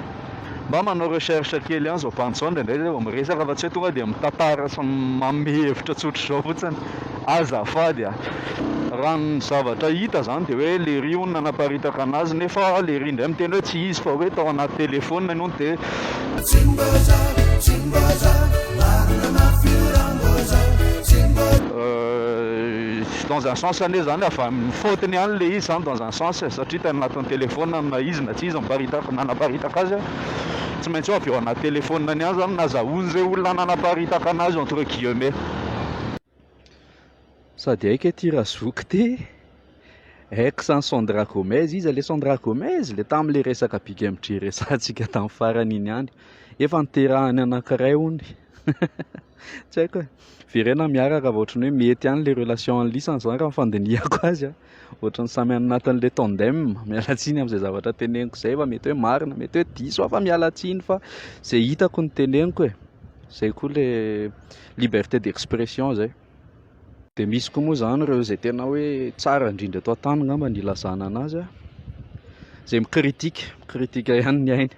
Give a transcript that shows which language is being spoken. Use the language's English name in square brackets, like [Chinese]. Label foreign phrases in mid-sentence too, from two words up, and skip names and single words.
[Malagasy] Mba manao recherche kely any zao mpantso ndraindray zay vao miresaka fa tsy hoe tonga de mitantara sy manome hevitra tsotra zao fotsiny. Azafady a. Raha ny zavatra hita zany de hoe le ry hono nanaparitaka anazy nefa le ry indray miteny hoe tsy izy fa hoe tao anaty telefônina iny hono de [French] dans un sens [Malagasy] ane zany avy amin'ny fautiny ihany le izy zany [French] dans un sens [Malagasy] satria tany anatin'ny telefônina na izy na tsy izy nanaparitaka azy tsy maintsy avy eo anaty telefônina any ihany zany nazahoany zay olona nanaparitaka anazy [French] entre guillemets. [Malagasy] Sady aika ty razoky ty ex ny Sandra Gomez izy le Sandra Gomez le tamin'le resaka big M3 resantsika tamin'ny farany iny ihany efa niterahany anankiray hony. Tsy haiko virena miaraka va ohatrany hoe mety ihany le relation en lisany zany raha mifandinihako azy a, ohatrany samy anatin'le tandem. Mialatsiny amin'izay zavatra teneniko zay fa mety hoe marina mety hoe diso afa mialatsiny fa zay hitako ny teneniko e, zay koa le [French] liberté d'expression [Malagasy] zay. De misy koa moa zany reo zay tena hoe tsara indrindra ato an-tany ngamba ny ilazana anazy a, zay mikritika ihany ny ainy.